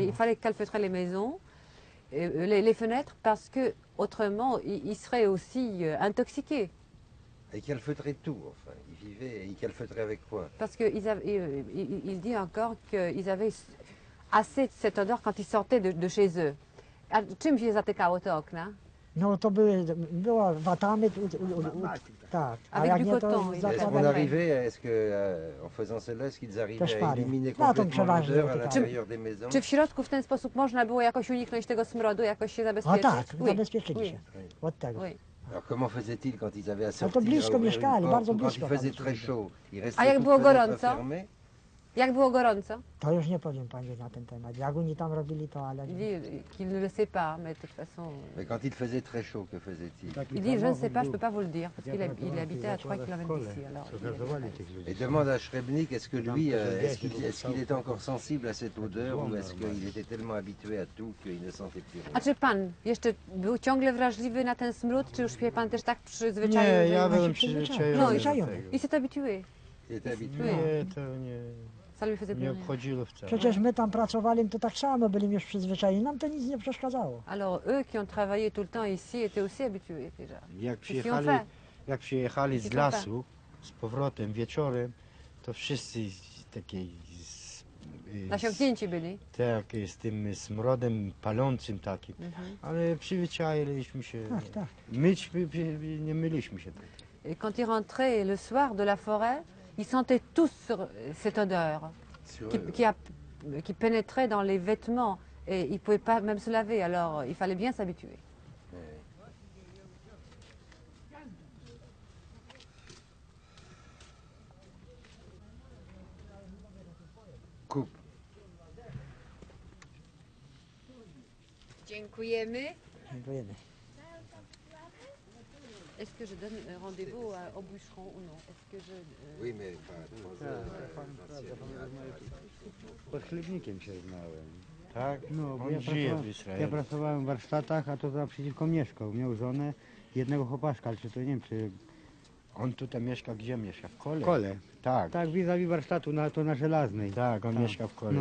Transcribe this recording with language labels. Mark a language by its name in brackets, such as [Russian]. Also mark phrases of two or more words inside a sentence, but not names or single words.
[French] Il fallait calfeutrer les maisons, les fenêtres, parce que autrement, ils seraient aussi intoxiqués. Et calfeutrer tout, enfin. Ils vivaient et ils calfeutraient avec quoi? Parce qu'il dit encore qu'ils avaient assez de cette odeur quand ils sortaient de chez eux. [Polish] A czym się zatykało te okna? No to była watamy, tak. A [French] Avec [Polish] jak [French] du [Polish] nie, [French] coton, [Polish] to [French] oui. Est-ce qu'on [Polish] zakładali. [French] arrivait, en faisant cela, est-ce qu'ils arrivaient [Polish] Też [French] à [Polish] pali. [French] éliminer [Polish] No, to [French] complètement [Polish] przeważnie [French] l'odeur à [Polish] tak. [French] l'intérieur des maisons? [Polish] Czy w środku w ten sposób można było jakoś uniknąć tego smrodu, jakoś się A zabezpieczyć? tak, [French] Oui. [Polish] zabezpieczyli [French] Oui. [Polish] się od tego. [French] Oui. Alors comment faisaient-ils quand ils avaient à [Polish] to [French] sortir, [Polish] blisko [French] à ouvrir une [Polish] mieszkali, [French] porte, [Polish] bardzo [French] ou quand il [Polish] blisko [French] faisait [Polish] tam [French] très [Polish] są. [French] chaud? Ils [Polish] A [French] restaient [Polish] jak [French] toutes [Polish] było [French] fenêtres [Polish] gorąco? [French] fermées? [Polish] Jak było gorąco? To już nie powiem pani na ten temat. Jak oni tam robili to, ale... [French] Il dit qu'il ne le sait pas, mais de toute façon... Mais quand il faisait très chaud, que faisait-il? Il dit, je ne sais pas, je ne peux pas vous le dire, parce qu'il habitait à 3 km d'ici. Alors, [Polish] Gazowali tych ludzi. [French] Et demande à Schrebnik, est-ce que lui, est-ce qu'il était encore sensible à cette odeur ou est-ce qu'il était tellement habitué à tout qu'il ne sentait plus rien? [Polish] A czy pan jeszcze był ciągle wrażliwy na ten smród, czy już się pan też tak przyzwyczaił? Nie, że- ja byłem No, przyzwyczajony do przyzwyczajony. tego. [French] I s'est habitué. Il était habitué. [Polish] Nie, to [French] Ça lui faisait [Polish] nie [French] plus rien. [Polish] obchodziło wcale. Przecież my tam pracowali, to tak samo byli już przyzwyczajeni. Nam to nic nie przeszkadzało. [French] Alors eux qui ont travaillé tout le temps ici étaient aussi habitués déjà. [Polish] Jak [French] Qu'est-ce qu'ils ont [Polish] przyjechali, [French] fait? [Polish] jak przyjechali z [French] Qu'est-ce qu'ils ont [Polish] lasu z powrotem wieczorem, to wszyscy takiej Nasiąknięci byli. tak, z tym smrodem palącym takim, ale przyzwyczailiśmy się. Tak, tak. Nie myliśmy się. [French] Et quand ils rentraient le soir de la forêt, ils sentaient tous cette odeur Sur qui, eux. qui pénétrait dans les vêtements et ils ne pouvaient pas même se laver. Alors il fallait bien s'habituer. Coupe. [Polish] Dziękujemy. Dziękujemy. [French] Est-ce que je donne rendez-vous au bûcheron ou non? Est-ce que je... Oui, mais enfin, 3 heures, j'en sais rien. [Polish] Pod chlebnikiem się znałem. Tak? No, bo On ja żyje pracowałem, w ja Izraelu. pracowałem w warsztatach, a to naprzeciwko mieszkał. Miał żonę, jednego chłopaszka, ale czy to nie wiem, czy On tutaj mieszka, gdzie mieszka? W Kole? w Kole. Tak, Tak, vis-a-vis warsztatu, to na Żelaznej. tak, on Tak. mieszka w Kole.